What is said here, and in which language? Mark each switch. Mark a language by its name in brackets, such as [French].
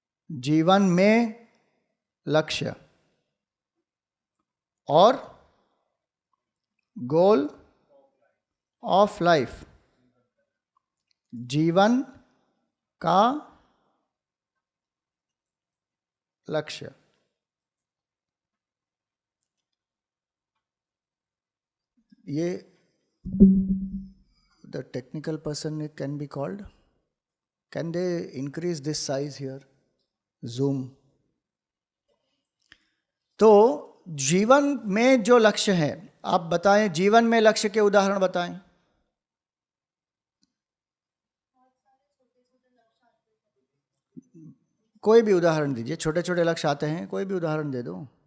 [Hindi] जीवन में लक्ष्य और गोल ऑफ लाइफ, जीवन का लक्ष्य। [English] ये the technical person can be called. Can they increase this size here? Zoom. [Hindi] तो जीवन में जो लक्ष्य है, आप बताएं, जीवन में लक्ष्य के उदाहरण बताएं। कोई भी उदाहरण दीजिए, छोटे छोटे लक्ष्य आते हैं, कोई भी उदाहरण दे दो।